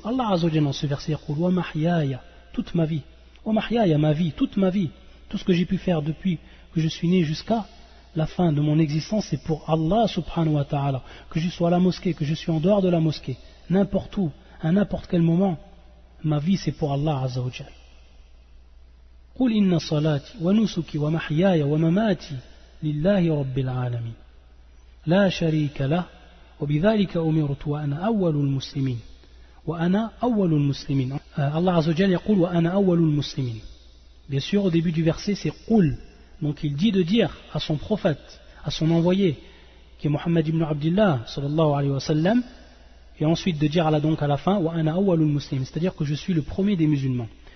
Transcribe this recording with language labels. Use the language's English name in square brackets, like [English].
[French] Allah Azza wa Jalla dans ce verset dit wa mahyaya, toute ma vie, wa mahyaya, ma vie, toute ma vie, tout ce que j'ai pu faire depuis que je suis né jusqu'à la fin de mon existence, c'est pour Allah subhanahu wa ta'ala, que je sois à la mosquée, que je suis en dehors de la mosquée, n'importe où, à n'importe quel moment, ma vie c'est pour Allah Azza wa Jalla. [Arabic] قل إن صلاتي ونسكي ومحياي ومماتي لله رب العالمين لا شريك له وبذلك أمرت وأنا أول المسلمين وأنا أول المسلمين. [French] Allah Azza wa Jalla [Arabic] يقول وأنا أول المسلمين. [French] Bien sûr au début du verset c'est قل, donc il dit de dire à son prophète, à son envoyé qui est Muhammad ibn Abdullah sallallahu alayhi wa sallam, et ensuite de dire à la fin [Arabic] وأنا أول المسلمين, [French] c'est-à-dire que je suis le premier des musulmans.